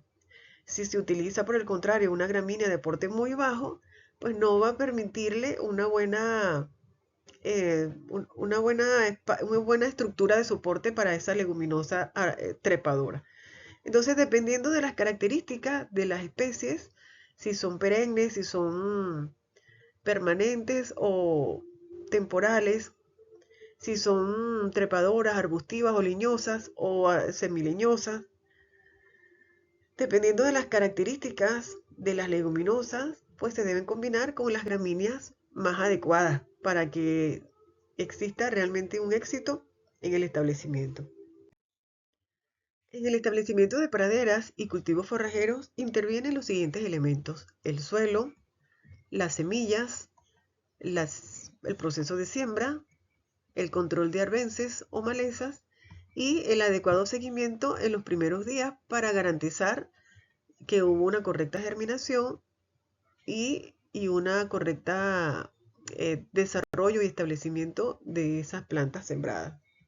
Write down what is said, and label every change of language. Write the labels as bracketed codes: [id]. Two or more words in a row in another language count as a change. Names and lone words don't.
[es] Si se utiliza, por el contrario, una gramínea de porte muy bajo, pues no va a permitirle una buena estructura de soporte para esa leguminosa trepadora. Entonces, dependiendo de las características de las especies, si son perennes, si son permanentes o temporales, si son trepadoras, arbustivas o leñosas o semileñosas, dependiendo de las características de las leguminosas, pues se deben combinar con las gramíneas más adecuadas para que exista realmente un éxito en el establecimiento. En el establecimiento de praderas y cultivos forrajeros intervienen los siguientes elementos: el suelo, las semillas, el proceso de siembra, el control de arbences o malezas y el adecuado seguimiento en los primeros días para garantizar que hubo una correcta germinación y una correcta desarrollo y establecimiento de esas plantas sembradas.